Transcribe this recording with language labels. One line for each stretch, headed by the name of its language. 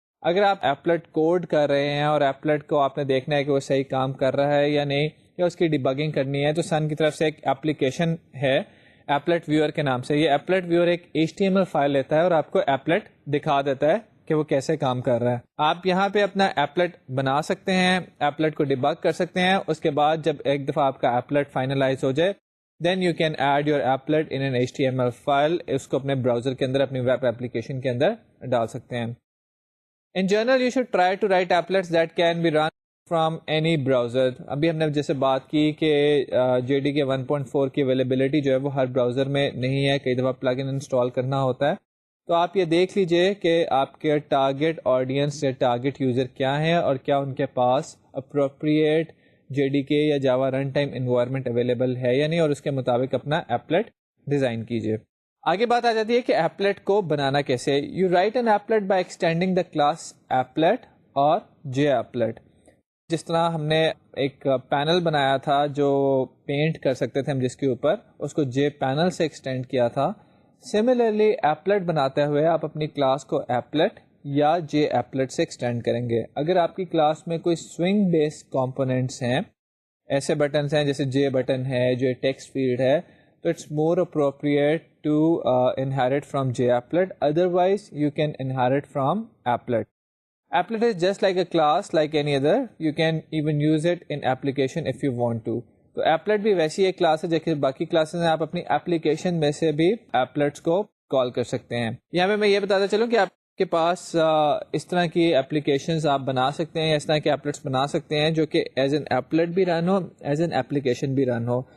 Urdu: اگر آپ applet code کر رہے ہیں اور ایپلیٹ کو آپ نے دیکھنا ہے کہ وہ صحیح کام کر رہا ہے یا نہیں، یا اس کی ڈیبگنگ کرنی ہے، تو سن کی طرف سے ایک ایپلیکیشن ہے ایپلیٹ ویور کے نام سے. یہ ایپلیٹ ویور ایک HTML فائل لیتا ہے اور آپ کو ایپلیٹ دکھا دیتا ہے کہ وہ کیسے کام کر رہا ہے. آپ یہاں پہ اپنا ایپلیٹ بنا سکتے ہیں، ایپلیٹ کو ڈیبگ کر سکتے ہیں. اس کے بعد جب ایک دفعہ آپ کا ایپلیٹ فائنلائز ہو جائے
English: Then you can add your applet in an HTML file.
Urdu: اس کو اپنے براؤزر کے اندر، اپنی ویب ایپلیکیشن کے اندر ڈال سکتے ہیں.
English: In general, you should try to write applets that can be run from any browser.
Urdu: ابھی ہم نے جیسے بات کی کہ JDK 1.4 کی اویلیبلٹی جو ہے وہ ہر براؤزر میں نہیں ہے، کئی دفعہ پلگ ان انسٹال کرنا ہوتا ہے. تو آپ یہ دیکھ لیجئے کہ آپ کے ٹارگیٹ آڈینس یا ٹارگیٹ یوزر کیا ہیں اور کیا ان کے پاس اپروپریٹ JDK یا جاوا رن ٹائم انوائرمنٹ اویلیبل ہے یا نہیں، اور اس کے مطابق اپنا ایپلیٹ ڈیزائن کیجئے. آگے بات آ جاتی ہے کہ ایپلیٹ کو بنانا کیسے.
English: You write an applet by extending the class applet اور J applet.
Urdu: جس طرح ہم نے ایک پینل بنایا تھا جو پینٹ کر سکتے تھے ہم جس کے اوپر، اس کو جے پینل سے ایکسٹینڈ کیا تھا. سملرلی ایپلیٹ بناتے ہوئے آپ اپنی کلاس کو ایپلیٹ یا جے ایپلیٹ سے ایکسٹینڈ کریں گے. اگر آپ کی کلاس میں کوئی سوئنگ بیس کمپوننٹس ہیں، ایسے بٹنس ہیں جیسے جے بٹن ہے، جو ٹیکسٹ فیلڈ ہے، تو
English: it's more appropriate to inherit from JApplet. Otherwise, you can inherit from applet. Applet is just like a class, like any other. You can even use it in application if you want to.
Urdu: تو applet بھی ویسی ایک class ہے جیسے باقی classes ہیں. آپ اپنی اپلیکیشن میں سے بھی ایپلیٹس کو کال کر سکتے ہیں. یہاں پہ میں یہ بتاتا چلوں کہ آپ کے پاس اس طرح کی اپلیکیشنز آپ بنا سکتے ہیں، اس طرح کے ایپلیٹس بنا سکتے ہیں جو کہ
English: as an applet
Urdu: بھی رن ہو،
English: as an application
Urdu: بھی رن ہو.